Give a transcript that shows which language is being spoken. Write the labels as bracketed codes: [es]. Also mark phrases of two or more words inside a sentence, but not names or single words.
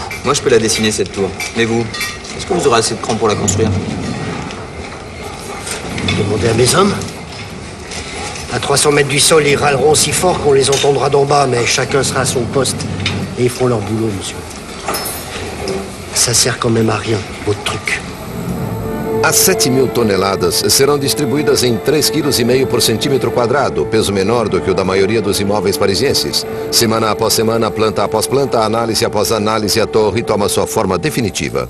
[fr] Moi, je peux la dessiner, cette tour. Mais vous, est-ce que vous aurez assez de cran pour la construire? Demandez à mes hommes. À 300 mètres du sol, ils râleront si fort qu'on les entendra d'en bas, mais chacun sera à son poste. Et ils feront leur boulot, monsieur. Ça sert quand même à rien, votre truc. [pt] As 7.000 toneladas serão distribuídas em 3,5 kg por centímetro quadrado, peso menor do que o da maioria dos imóveis parisienses. Semana após semana, planta após planta, análise após análise, a torre toma sua forma definitiva.